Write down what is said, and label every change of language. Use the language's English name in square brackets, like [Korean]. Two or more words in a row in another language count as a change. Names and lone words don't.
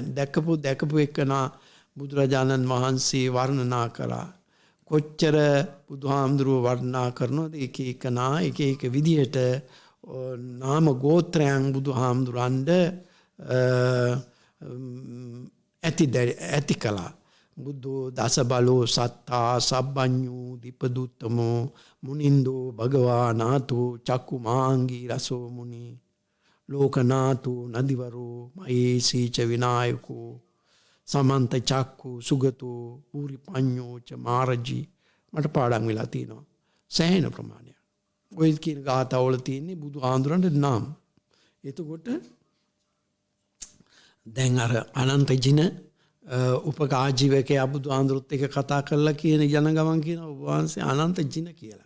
[Sinhala] දැකපු එකනා බුදුරජාණන් වහන්සේ වර්ණනා කරා. කොච්චර බුදුහාමුදුරුවෝ වර්ණනා කරනවද එක එකනා එක එක විදිහට නාම ගෝත්‍රයන් බුදුහාමුදුරන්ට ඇති කළා. [Pali] බුද්ධෝ දස බලෝ සත්තා සබ්බඤ්ඤෝ දීපදුත්තමෝ මුනින්දෝ භගවා නාතෝ චක්කුමාංගී රසෝ මුනි ලෝකනාතෝ නදිවරෝ මහේසීච විනායකෝ සමන්ත චක්කු සුගතෝ පූරිපඤ්ඤෝ ච මාරජී. [Sinhala] මට පාඩම් වෙලා තියෙනවා සෑහෙන ප්‍රමාණයක්. ඔය කියන ගාථාවල තියෙන්නේ බුදුහාමුදුරන්ට නම්. එතකොට දැන් අර [Pali] අනන්ත ජින [Sinhala] උපකාජීවකයා බුදුහාමුදුරුත් එක කතා කරලා කියන යන ගමන් කියන ඔබ වහන්සේ [Pali] අනන්ත ජින [Sinhala] කියලා.